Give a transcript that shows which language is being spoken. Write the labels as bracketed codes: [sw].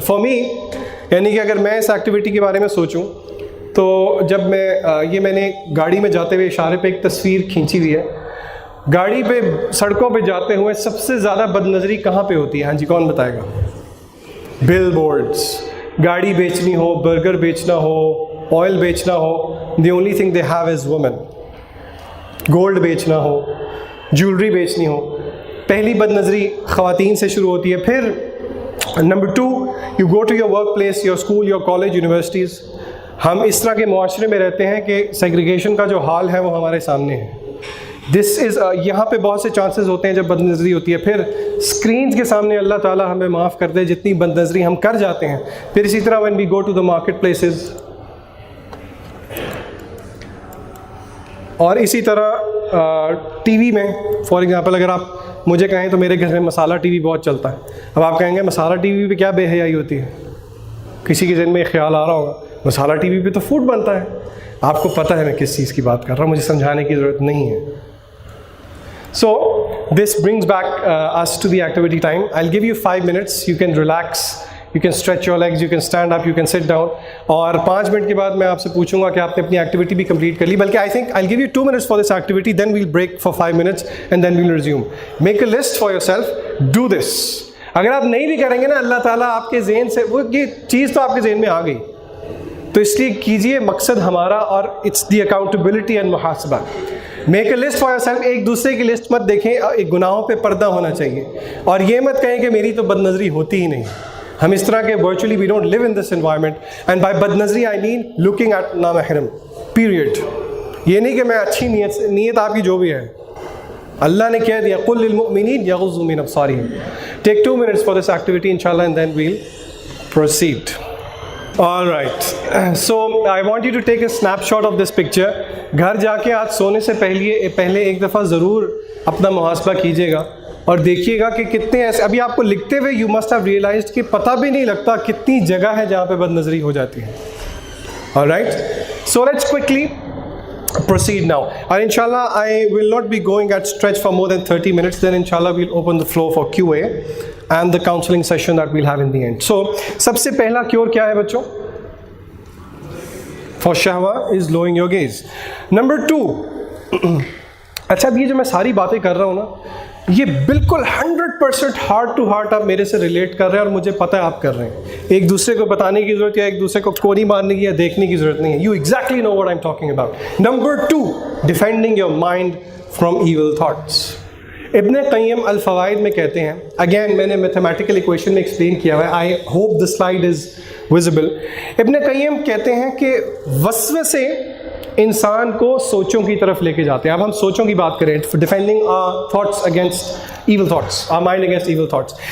[en] for me, [ur] یعنی کہ اگر میں اس ایکٹیویٹی کے بارے میں سوچوں تو جب میں نے گاڑی میں جاتے ہوئے اشارے پہ ایک تصویر کھینچی ہوئی ہے. گاڑی پہ سڑکوں پہ جاتے ہوئے سب سے زیادہ بد نظری کہاں پہ ہوتی ہے؟ ہاں جی, کون بتائے گا؟ بل بورڈس. گاڑی بیچنی ہو, برگر بیچنا ہو, آئل بیچنا ہو, [en] The only thing they have is women. [ur] Gold بیچنا ہو, جیولری بیچنی ہو, پہلی بد نظری خواتین سے شروع ہوتی ہے. [en] پھر number 2, you go to your workplace, your school, your college, universities. [ur] ہم اس طرح کے معاشرے میں رہتے ہیں کہ سیگریگیشن کا جو حال ہے وہ ہمارے سامنے ہے. [en] this is [ur] یہاں پہ بہت سے چانسز ہوتے ہیں جب بد نظری ہوتی ہے. پھر اسکرینس کے سامنے اللہ تعالیٰ ہمیں معاف کر دے جتنی بد نظری ہم کر جاتے ہیں. پھر اسی طرح [en] when we go to the market places, [ur] اور اسی طرح [en] TV میں. [ur] فار ایگزامپل اگر آپ مجھے کہیں تو میرے گھر میں مسالہ ٹی وی بہت چلتا ہے. اب آپ کہیں گے مسالہ ٹی وی پہ کیا بے حیائی ہوتی ہے؟ کسی کے ذہن میں ایک خیال آ رہا ہوگا مسالہ ٹی وی پہ تو فوڈ بنتا ہے. آپ کو پتہ ہے میں کس چیز کی بات کر رہا ہوں, مجھے سمجھانے کی ضرورت نہیں ہے. [en] So this brings back us to the activity time. I'll give you 5 minutes. You can relax, you can stretch your legs, you can stand up, you can sit down. [ur] اور 5 منٹ کے بعد میں آپ سے پوچھوں گا کہ آپ نے اپنی ایکٹیویٹی بھی کمپلیٹ کر لی. بلکہ [en] I think I'll give you 2 minutes for this activity, then we'll break for 5 minutes and then we'll resume. Make a list for yourself. Do this. [ur] اگر آپ نہیں بھی کریں گے نا, اللہ تعالیٰ آپ کے ذہن سے وہ یہ چیز تو آپ کے ذہن میں آ گئی, تو اس لیے کیجئے. مقصد ہمارا اور [en] It's the accountability and محاسبہ. Make a list for yourself. [ur] ایک دوسرے کی لسٹ مت دیکھیں, ایک گناہوں پہ پردہ ہونا چاہیے. اور یہ مت کہیں کہ میری تو بد نظری ہوتی ہی نہیں. ہم اس طرح کے [en] Virtually we don't live in this environment. And by بد نظری I mean looking at نامحرم, period. [ur] یہ نہیں کہ میں اچھی نیت آپ کی جو بھی ہے, اللہ نے کہہ دیا [ar] قل للمؤمنین یغضوا من ابصارہم. [en] Take 2 minutes for this activity inshallah and then we'll proceed. All right. So I want you to take a snapshot of this picture. [ur] گھر جا کے آج سونے سے پہلے ایک دفعہ ضرور اپنا محاسبہ کیجیے گا اور دیکھیے گا کہ کتنے ایسے ابھی آپ کو لکھتے ہوئے [en] you must have realized [ur] کہ پتہ بھی نہیں لگتا کتنی جگہ ہے جہاں پہ بد نظری ہو جاتی ہے. [en] All right. So let's quickly proceed now. And inshallah I will not be going at stretch for more than 30 minutes. Then inshallah we'll open the floor for QA and the counseling session that we'll have in the end. So [ur] سب سے پہلا cure کیا ہے بچوں؟ [en] For shahwa is lowering your gaze. Number 2. [ur] اچھا, اب یہ جو میں ساری باتیں کر رہا ہوں نا, یہ بالکل 100% [en] heart to heart [ur] آپ میرے سے ریلیٹ کر رہے ہیں اور مجھے پتہ ہے آپ کر رہے ہیں. ایک دوسرے کو بتانے کی ضرورت یا ایک دوسرے کو کوڑی مارنے کی یا دیکھنے کی ضرورت نہیں ہے. [en] You exactly know what I'm talking about. Number 2, defending your mind from evil thoughts. [ur] ابن قیم الفوائد میں کہتے ہیں, اگین میں نے میتھمیٹیکل ایکویشن میں ایکسپلین کیا ہوا ہے, [en] I hope the slide is visible. [ur] ابن قیم کہتے ہیں کہ وسوسے انسان کو سوچوں کی طرف لے کے جاتے ہیں. اب ہم سوچوں کی بات کریں, [en] defending thoughts against evil thoughts, [ur] our mind against evil thoughts.